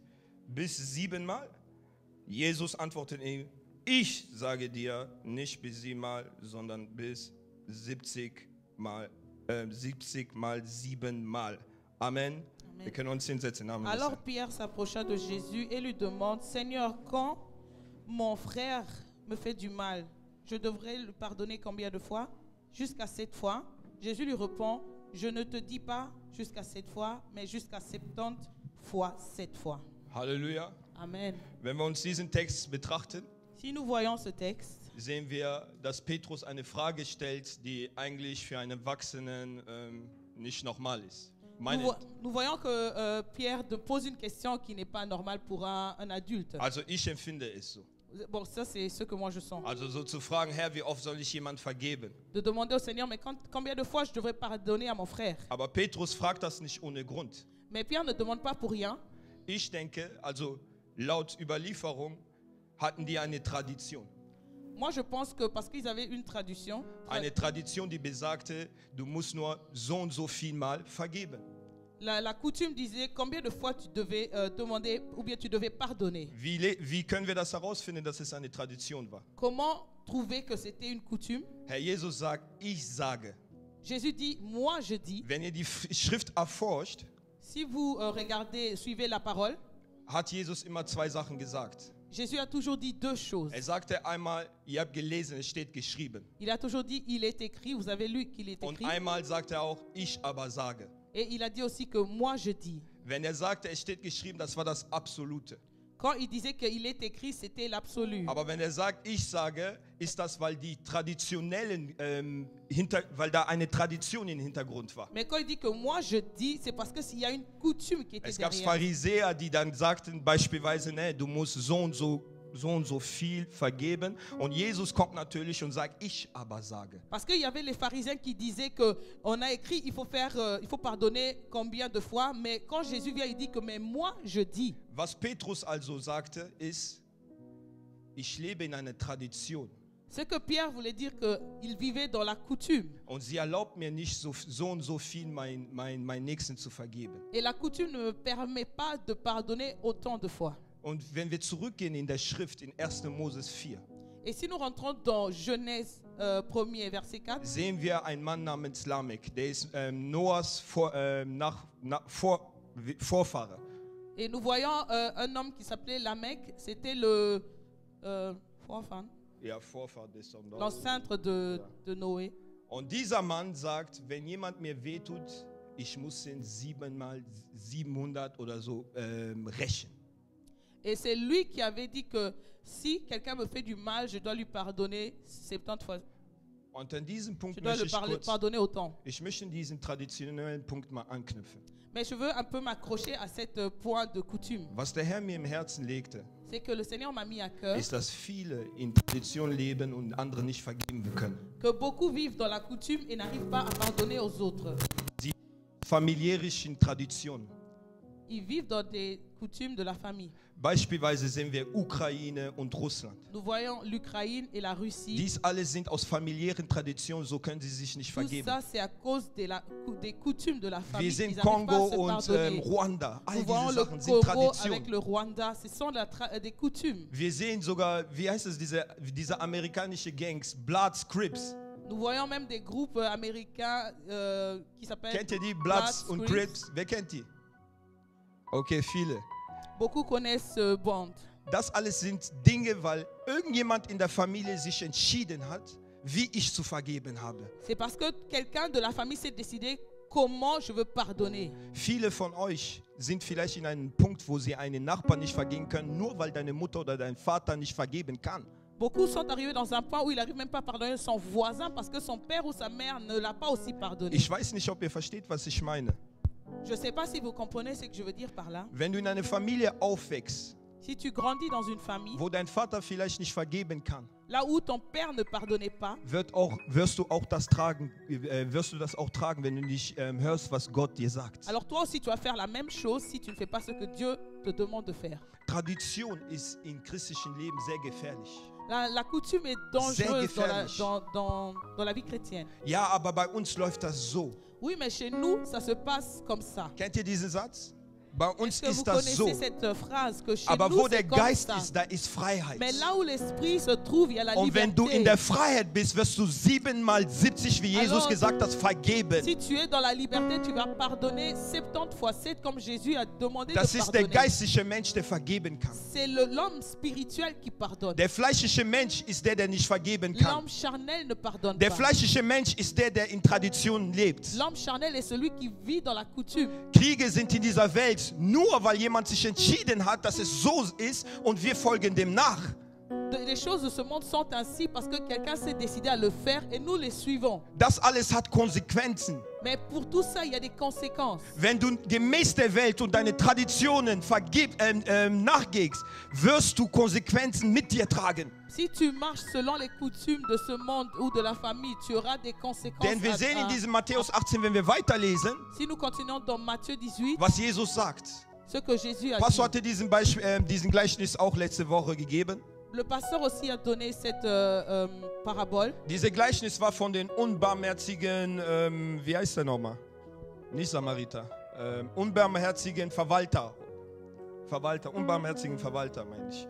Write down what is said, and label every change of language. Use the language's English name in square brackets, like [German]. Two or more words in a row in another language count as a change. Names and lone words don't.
[German] Bis 7-mal? Jesus antwortete ihm: Ich sage dir, nicht bis 7-mal, sondern bis 70 mal 7-mal. Amen. Wir können uns hinsetzen. Im Namen des [French] Alors [German] Herrn. [French] Pierre s'approcha de Jésus et lui demande, Seigneur, quand mon frère me fait du mal, je devrais lui pardonner combien de fois? Jusqu'à 7 fois. Jésus lui répond, je ne te dis pas jusqu'à 7 fois, mais jusqu'à 70 fois 7 fois. [German] Halleluja. Amen. Wenn wir uns diesen Text betrachten, [French] Si nous voyons ce texte, [German] sehen wir, dass Petrus eine Frage stellt, die eigentlich für einen Erwachsenen nicht normal ist. [French] nous voyons que Pierre pose une question qui n'est pas normale pour un adulte. [German] Also ich empfinde es so. [French] Bon, ça c'est ce que moi je sens. [German] Also so zu fragen, Herr, wie oft soll ich jemand vergeben? [French] De demander au Seigneur, mais combien de fois je devrais pardonner à mon frère? [German] Aber Petrus fragt das nicht ohne Grund. [French] Mais Pierre ne demande pas pour rien. [German] Ich denke, also laut Überlieferung hatten die eine Tradition. [French] Moi, je pense que parce qu'ils avaient une tradition, [German] Eine Tradition, die besagte, du musst nur so und so viel Mal vergeben. [French] La coutume disait combien de fois tu devais demander ou bien tu devais pardonner. [German] Wie können wir das herausfinden, dass es eine Tradition war? [French] Comment trouver que c'était une coutume? [German] Herr Jesus sagt, ich sage. [French] Jésus dit, moi je dis. [German] Wenn ihr die Schrift erforscht, [French] Si vous regardez, suivez la parole, [German] hat Jesus immer zwei Sachen gesagt. [French] Jésus a toujours dit deux choses. [German] Sagte einmal, ihr habt gelesen, es steht geschrieben. [French] Il a toujours dit, il est écrit, vous avez lu qu'il est [German] Und [French] écrit. [German] einmal sagt auch, ich aber sage. [French] Et il a dit aussi que moi je dis. [German] Wenn sagte, es steht geschrieben, das war das Absolute. [French] Quand il disait qu'il est écrit, c'était l'absolu. [German] Aber wenn sagt, ich sage, ist das, weil die traditionellen, weil da eine Tradition im Hintergrund war. [French] Mais quand il dit que moi je dis, c'est parce qu'il y a une coutume qui était [German] Es gab [French] derrière. [German] Pharisäer, die dann sagten beispielsweise, ne, du musst so und so viel vergeben. Und Jesus kommt natürlich und sagt, ich aber sage. [French] Parce qu'il y avait les pharisiens qui disaient que on a écrit il faut pardonner combien de fois, mais quand Jésus vient il dit que mais moi je dis. [German] Was Petrus also sagte ist, ich lebe in einer Tradition. [French] Ce que Pierre voulait dire qu'il vivait dans la coutume. [German] Und sie erlaubt mir nicht so und so viel mein Nächsten zu vergeben. [French] Et la coutume ne me permet pas de pardonner autant de fois. [German] Und wenn wir zurückgehen in der Schrift in 1. Moses 4, [French] Et si nous rentrons dans Genèse 1er verset 4, [German] sehen wir einen Mann namens Lamech, der ist Noahs Vorfahre. [French] et nous voyons un homme qui s'appelait Lamech, c'était le [German] Ja, Vorfahr des Noahs. [French] l'ancêtre de Noé. [German] Und dieser Mann sagt, wenn jemand mir wehtut, ich muss ihn 700 oder so rächen. [French] Et c'est lui qui avait dit que si quelqu'un me fait du mal, je dois lui pardonner 70 fois. [German] Und an diesem Punkt [French] Je dois [German] möchte [French] le pardonner autant. [German] ich möchte in diesen traditionellen Punkt mal anknüpfen. [French] Mais je veux un peu m'accrocher à cette point de coutume. [German] Was der Herr mir im Herzen legte, [French] C'est que le Seigneur m'a mis à cœur [German] ist, dass viele in Tradition leben und andere nicht vergeben können. [French] que beaucoup vivent dans la coutume et n'arrivent pas à pardonner aux autres. [German] Die familiärischen Traditionen. [French] Ils vivent dans des coutumes de la famille. [German] Beispielsweise sehen wir Ukraine und Russland. [French] Nous voyons l'Ukraine et la Russie. [German] Dies alles sind aus familiären Traditionen, so können sie sich nicht [French] Tout [German] vergeben. [French] ça, c'est à cause des coutumes de la famille. [German] Wir sehen [French] Ils n'arrivent pas [German] Kongo [French] à se [German] und [French] pardonner. [German] Ruanda. All [French] Nous voyons [German] diese [French] le [German] Sachen sind [French] Congo [German] Traditionen. [French] avec le Rwanda. Ce sont des coutumes. [German] Wir sehen sogar, wie heißt es, diese amerikanische Gangs, Bloods, Crips. [French] Nous voyons même des groupes américains qui s'appellent [German] Kennt ihr die? Bloods und Crips. Wer kennt die? Okay, viele. [French] Beaucoup connaissent ce band. [German] Das alles sind Dinge, weil irgendjemand in der Familie sich entschieden hat, wie ich zu vergeben habe. [French] C'est parce que quelqu'un de la famille s'est décidé comment je veux pardonner. [German] Viele von euch sind vielleicht in einem Punkt, wo sie einen Nachbarn nicht vergeben können, nur weil deine Mutter oder dein Vater nicht vergeben kann. [French] Beaucoup sont arrivés dans un point où il n'arrive même pas à pardonner son voisin parce que son père ou sa mère ne l'a pas aussi pardonné. [German] Ich weiß nicht, ob ihr versteht, was ich meine. [French] Je ne sais pas si vous comprenez ce que je veux dire par là. [German] Wenn du in einer Familie aufwächst, [French] Si tu grandis dans une famille, [German] wo dein Vater vielleicht nicht vergeben kann, [French] là où ton père ne pardonnait pas, [German] wirst du das auch tragen, wenn du nicht hörst, was Gott dir sagt. [French] alors toi aussi tu vas faire la même chose si tu ne fais pas ce que Dieu te demande de faire. [German] Tradition ist im christlichen Leben sehr gefährlich. [French] La coutume est dangereuse dans la vie chrétienne. [German] Ja, aber bei uns läuft das so. [French] Oui, mais chez nous, ça se passe comme ça. [German] Kennt ihr diesen Satz? Bei uns [French] Est-ce que vous [German] ist das so. [French] connaissez cette phrase que chez [German] Aber [French] nous, [German] wo der [French] c'est comme [German] Geist [French] ça. [German] ist, da ist Freiheit. [French] Mais là où l'esprit se trouve, il y a la [German] Und wenn du in [French] liberté. [German] der Freiheit bist, wirst du 7x70, wie Jesus [French] Alors, [German] gesagt hat, vergeben. [French] Si tu es dans la liberté, tu vas pardonner 70 fois 7 comme Jésus a demandé [German] Das [French] de [German] ist der [French] pardonner. [German] geistliche Mensch, der vergeben kann. [French] C'est l'homme spirituel qui pardonne. [German] Der fleischliche Mensch ist der nicht vergeben kann. [French] L'homme charnel ne pardonne [German] Der [French] pas. [German] fleischliche Mensch ist der in Traditionen lebt. [French] L'homme charnel est celui qui vit dans la coutume. [German] Kriege sind in dieser Welt nur, weil jemand sich entschieden hat, dass es so ist und wir folgen dem nach. [French] Les choses de ce monde sont ainsi parce que quelqu'un s'est décidé à le faire et nous les suivons. [German] Das alles hat Konsequenzen. [French] Mais pour tout ça, il y a des conséquences. [German] Wenn du gemäß der Welt und deine Traditionen nachgehst, wirst du Konsequenzen mit dir tragen. [French] Si tu marches selon les coutumes de ce monde ou de la famille, tu auras des conséquences. [German] Denn wir sehen in diesem Matthäus 18, wenn wir weiterlesen, [French] Si nous continuons dans Matthieu 18, [German] was Jesus sagt. [French] ce que Jésus a [German] Pastor [French] dit. [German] hatte diesen Gleichnis auch letzte Woche gegeben. [French] Le pasteur aussi a donné cette parabole. [German] Dieses Gleichnis war von den unbarmherzigen, wie heißt der nochmal? Nicht Samariter. unbarmherzigen Verwalter. Unbarmherzigen Verwalter, meine ich.